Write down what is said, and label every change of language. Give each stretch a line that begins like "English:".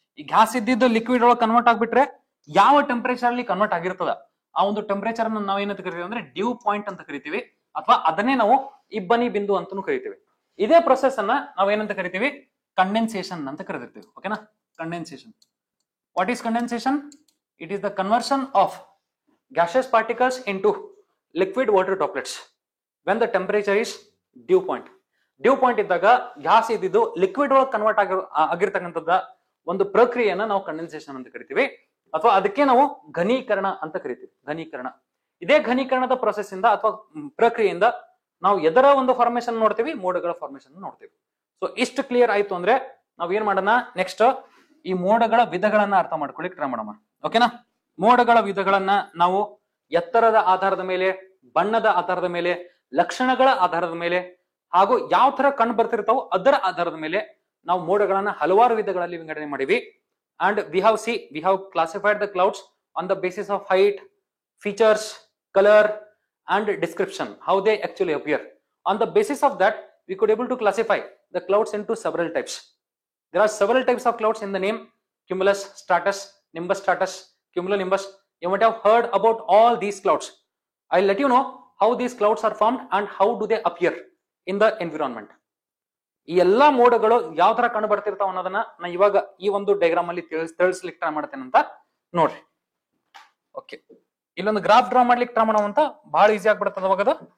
Kannada: ಈ ಗ್ಯಾಸ್ ಇದ್ದಿದ್ದು ಲಿಕ್ವಿಡ್ ಒಳಗೆ ಕನ್ವರ್ಟ್ ಆಗ್ಬಿಟ್ರೆ ಯಾವ ಟೆಂಪರೇಚರ್ ಅಲ್ಲಿ ಕನ್ವರ್ಟ್ ಆಗಿರ್ತದ ಆ ಒಂದು ಟೆಂಪರೇಚರ್ ಅನ್ನು ನಾವು ಏನಂತ ಕರಿತೀವಿ ಅಂದ್ರೆ ಡ್ಯೂ ಪಾಯಿಂಟ್ ಅಂತ ಕರಿತೀವಿ, ಅಥವಾ ಅದನ್ನೇ ನಾವು ಇಬ್ಬನಿ ಬಿಂದು ಅಂತಾನು ಕರಿತೀವಿ. ಇದೇ ಪ್ರೊಸೆಸ್ ಅನ್ನ ನಾವು ಏನಂತ ಕರಿತೀವಿ, ಕಂಡೆನ್ಸೇಷನ್ ಅಂತ ಕರೆದಿರ್ತೀವಿ.
English: ಓಕೆನಾ? Condensation. What is condensation? It is the conversion of gaseous particles into liquid water droplets when the temperature is dew point.
Kannada: Due point ಇದ್ದಾಗ ಗ್ಯಾಸ್ ಇದ್ದಿದ್ದು ಲಿಕ್ವಿಡ್ ಒಳಗೆ ಕನ್ವರ್ಟ್ ಆಗಿರ್ತಕ್ಕಂಥದ್ದ ಒಂದು ಪ್ರಕ್ರಿಯೆಯನ್ನ ನಾವು ಕಂಡೆನ್ಸೇಷನ್ ಅಂತ ಕರಿತೀವಿ, ಅಥವಾ ಅದಕ್ಕೆ ನಾವು ಘನೀಕರಣ ಅಂತ ಕರಿತೀವಿ. ಘನೀಕರಣ. ಇದೇ ಘನೀಕರಣದ ಪ್ರೊಸೆಸ್ ಇಂದ ಅಥವಾ ಪ್ರಕ್ರಿಯೆಯಿಂದ ನಾವು ಎದರ ಒಂದು ಫಾರ್ಮೇಶನ್ ನೋಡ್ತೀವಿ, ಮೋಡಗಳ ಫಾರ್ಮೇಶನ್ ನೋಡ್ತೀವಿ. ಸೊ ಇಷ್ಟು ಕ್ಲಿಯರ್ ಆಯ್ತು ಅಂದ್ರೆ ನಾವ್ ಏನ್ ಮಾಡೋಣ, ನೆಕ್ಸ್ಟ್ ಈ ಮೋಡಗಳ ವಿಧಗಳನ್ನ ಅರ್ಥ ಮಾಡ್ಕೊಳ್ಳಿಕ್ ಟ್ರೈ ಮಾಡೋಣ. ಓಕೆನಾ? ಮೋಡಗಳ ವಿಧಗಳನ್ನ ನಾವು ಎತ್ತರದ ಆಧಾರದ ಮೇಲೆ, ಬಣ್ಣದ ಆಧಾರದ ಮೇಲೆ, ಲಕ್ಷಣಗಳ ಆಧಾರದ ಮೇಲೆ, ಹಾಗೂ ಯಾವ ತರ ಕಂಡು ಬರ್ತಿರ್ತಾವೋ ಅದರ ಆಧಾರದ ಮೇಲೆ ನಾವು ಮೋಡಗಳನ್ನ ಹಲವಾರು ವಿಧಗಳಲ್ಲಿ ವಿಂಗಡಣೆ ಮಾಡಿವಿ.
English: And we have classified the clouds on the basis of height, features, colour and description, how they actually appear. On the basis of that we could able to classify the clouds into several types. There are several types of clouds in the name: cumulus, stratus, nimbus stratus, cumulonimbus. You might have heard about all these clouds. I'll let you know how these clouds are formed and how do they appear in the environment.
Kannada: ಈ ಎಲ್ಲಾ ಮೋಡಗಳು ಯಾವ ತರ ಕಂಡು ಬರ್ತಿರ್ತಾವ ಅನ್ನೋದನ್ನ ನಾ ಇವಾಗ ಈ ಒಂದು ಡಯಾಗ್ರಾಮ್ ಅಲ್ಲಿ ತಿಳಿಸ್ಲಿಕ್ಕೆ ಟ್ರೈ ಮಾಡ್ತೇನೆ ಅಂತ ನೋಡ್ರಿ. ಓಕೆ, ಇಲ್ಲೊಂದು ಗ್ರಾಫ್ ಡ್ರಾ ಮಾಡ್ಲಿಕ್ಕೆ ಟ್ರೈ ಮಾಡೋಣ ಅಂತ, ಬಹಳ ಈಸಿ ಆಗ್ಬಿಡುತ್ತೆ ಅವಾಗ ಅದು.